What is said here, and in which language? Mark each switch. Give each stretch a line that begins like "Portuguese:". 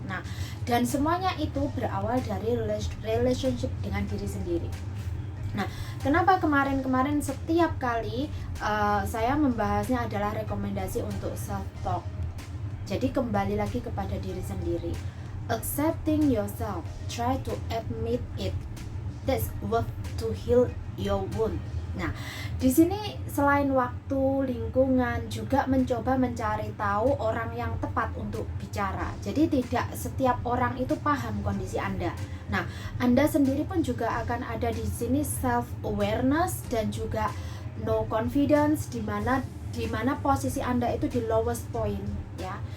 Indonesian: Nah, dan semuanya itu berawal dari relationship dengan diri sendiri. Nah, kenapa kemarin-kemarin setiap kali saya membahasnya adalah rekomendasi untuk self talk. Jadi kembali lagi kepada diri sendiri.
English: Accepting yourself, try to admit it. That's worth to heal your wound.
Indonesian: Nah, di sini selain waktu, lingkungan, juga mencoba mencari tahu orang yang tepat untuk bicara. Jadi tidak setiap orang itu paham kondisi Anda. Nah, Anda sendiri pun juga akan ada di sini self awareness dan juga no confidence, di mana posisi Anda itu di lowest point ya.